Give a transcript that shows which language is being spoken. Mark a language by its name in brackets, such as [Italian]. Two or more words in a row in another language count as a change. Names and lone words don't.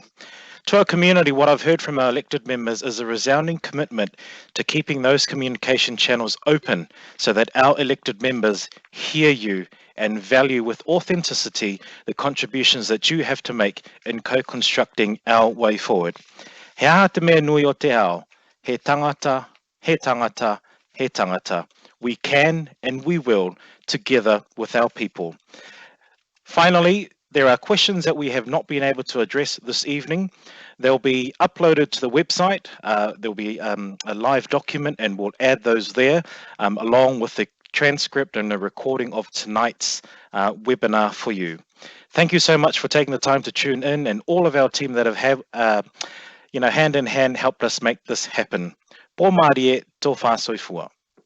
[English] To our community, what I've heard from our elected members is a resounding commitment to keeping those communication channels open so that our elected members hear you and value with authenticity the contributions that you have to make in co-constructing our way forward. [Māori] He aha te mea nui o te ao, he tangata, he tangata, he tangata. [English] We can and we will together with our people. Finally, there are questions that we have not been able to address this evening. They'll be uploaded to the website. There'll be a live document and we'll add those there along with the transcript and a recording of tonight's webinar for you. Thank you so much for taking the time to tune in, and all of our team that have hand in hand helped us make this happen. [Māori] Pō Mārie, tō whāsoifua.